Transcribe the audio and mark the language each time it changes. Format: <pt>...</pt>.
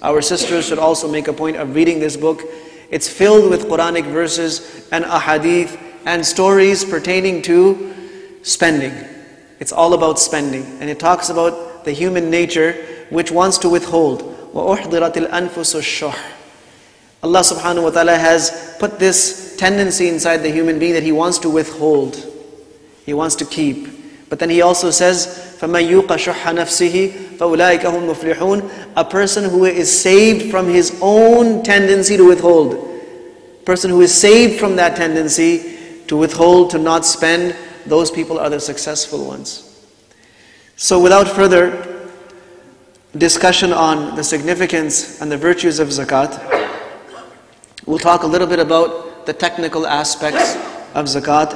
<en>Our sisters should also make a point of reading this book. It's filled with Quranic verses and ahadith and stories pertaining to spending. It's all about spending. And it talks about the human nature which wants to withhold.</en> <ar>وَأُحْضِرَتِ الْأَنفُسُ الشُّحْ.</ar> <en>Allah subhanahu wa ta'ala has put this tendency inside the human being that he wants to withhold. He wants to keep.</en> <ar>But then he also says, فَمَنْ يُوقَ شُحَّ نَفْسِهِ فَأُولَٰئِكَ هُمْ مُفْلِحُونَ.</ar> <en>A person who is saved from his own tendency to withhold. A person who is saved from that tendency to withhold, to not spend, those people are the successful ones. So without further discussion on the significance and the virtues of zakat, we'll talk a little bit about the technical aspects of zakat.</en>